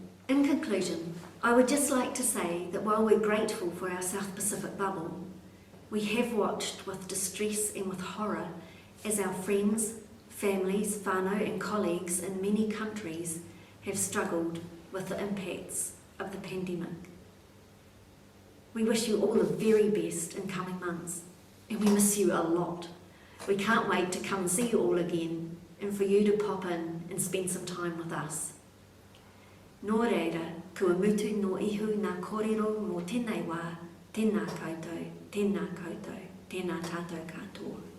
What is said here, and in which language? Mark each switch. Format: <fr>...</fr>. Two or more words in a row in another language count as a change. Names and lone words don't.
<en>In conclusion, I would just like to say that while we're grateful for our South Pacific bubble, we have watched with distress and with horror as our friends, families, whānau and colleagues in many countries have struggled with the impacts of the pandemic. We wish you all the very best in coming months, and we miss you a lot. We can't wait to come and see you all again and for you to pop in and spend some time with us.</en> <mi>Nō reira, kua mutu no ihu ngā kōrero mō tēnei wā, tēnā koutou, tēnā koutou, tēnā tātou katoa.</mi>